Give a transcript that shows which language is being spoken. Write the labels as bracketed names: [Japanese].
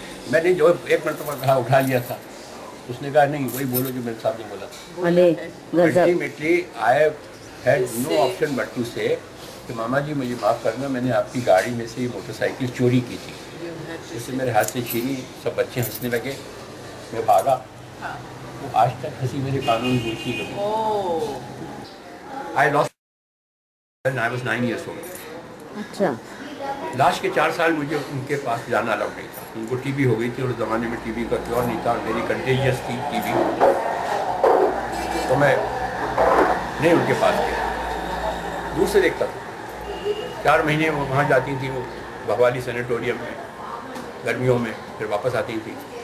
[Urdu] میں نے جو ایک مرتبہ کہا اٹھا لیا تھا، اس نے کہا نہیں وہی بولو جو میرے صاحب نے بولا تھا. [English] Ultimately I had no option but to say [Urdu] کہ ماما جی مجھے معاف کرنا، میں نے آپ کی گاڑی میں سے یہ موٹر سائیکل چوری کی تھی. اس سے میرے ہاتھ سے چھینی، سب بچے ہنسنے لگے، میں بھاگا. وہ آج تک ہنسی میرے کانوں میں گونجتی کبھی. [English] I lost when I was 9 years old. [Urdu] اچھا. لاسٹ کے 4 سال مجھے ان کے پاس جانا الاؤڈ نہیں تھا. ان کو ٹی بی ہو گئی تھی اور اس زمانے میں ٹی بی کا کیور نہیں تھا، میری کنٹیجیس تھی ٹی بی، تو میں نہیں ان کے پاس گیا، دور سے دیکھتا تھا. 4 مہینے وہ وہاں جاتی تھیں، وہ بھوالی سینیٹوریم میں گرمیوں میں، پھر واپس آتی تھیں.